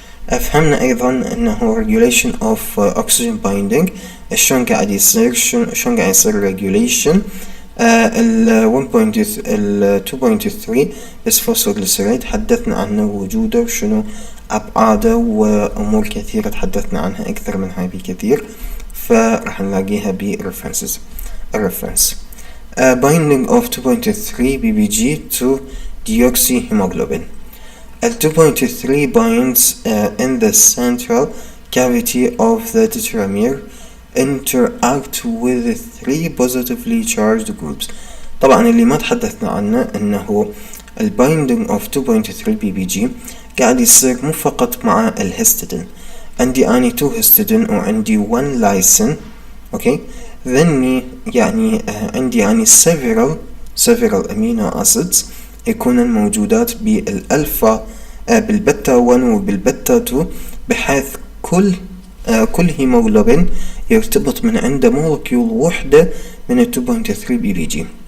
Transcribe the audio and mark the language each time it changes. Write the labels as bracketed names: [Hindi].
[Arabic] فهمنا ايضا انه [English] regulation of oxygen binding [Arabic] شلون قاعد يصير، شلون قاعد يصير regulation. ال 2.3 بس فوسفوغليسريت تحدثنا عنه وجوده وشنو أبعاده وأمور كثيرة تحدثنا عنها أكثر من هاي بكثير، فراح نلاقيها بالريفرنسز. [English] الريفرنس binding of 2.3 BBG to deoxyhemoglobin. ال 2.3 binds in the central cavity of the tetramer interact with 3 positively charged groups. [Arabic] طبعا اللي ما تحدثنا عنه انه ال [English] binding of 2.3 BBG [Arabic] قاعد يصير مو فقط مع الهستidine. عندي اني 2 هستidine وعندي 1 لايسين. اوكي، ذني عندي [English] several amino acids [Arabic] يكونن موجودات بالالفا بالبتا 1 وبالبتا 2، بحيث كل هيموغلوبين يرتبط من عنده مولكيول وحدة من ال 2.3 بي بي جي.